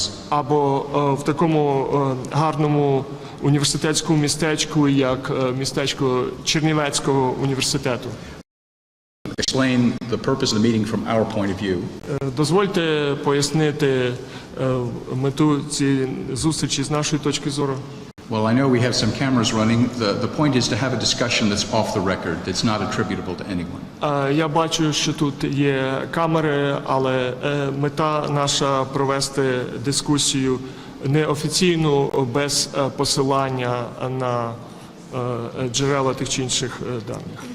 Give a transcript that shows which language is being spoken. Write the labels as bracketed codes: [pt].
[uk] Або в такому гарному університетському містечку, як містечко Чернівецького університету. [en] Explain the purpose of the meeting from our point of view. [uk] Дозвольте пояснити мету цієї зустрічі з нашої точки зору. [en] Well, I know we have some cameras running. The point is to have a discussion that's off the record, that's not attributable to anyone. [uk] Я бачу, що тут є камери, але мета наша провести дискусію неофіційну, без посилання на джерела тих чи інших даних.